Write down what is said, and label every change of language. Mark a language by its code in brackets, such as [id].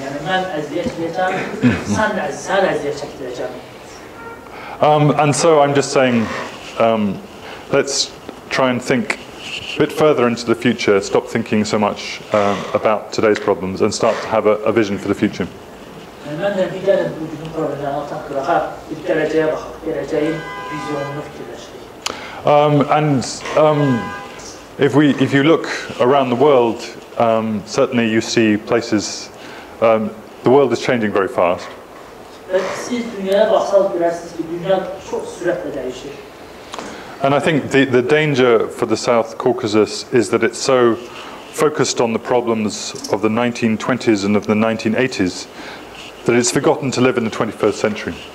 [az] Yəni mən əziyyət çəkəcəm, sən əziyyət çəkdirəcəm. [en] And so I'm just saying, let's try and think a bit further into the future, stop thinking so much about today's problems and start to have a vision for the future. [az] Mən də bir gəlin bugünün problemlərini ataq qırağa, bir gələcəyə baxaq, gələcəyin vizyonunu fikirləşdik. [en] If you look around the world, certainly you see places. The world is changing very fast. [az] Siz dünyaya baxsaq görərsiniz ki, dünya çox sürətlə dəyişir. [en] And I think the danger for the South Caucasus is that it's so focused on the problems of the 1920s and of the 1980s that it's forgotten to live in the 21st century.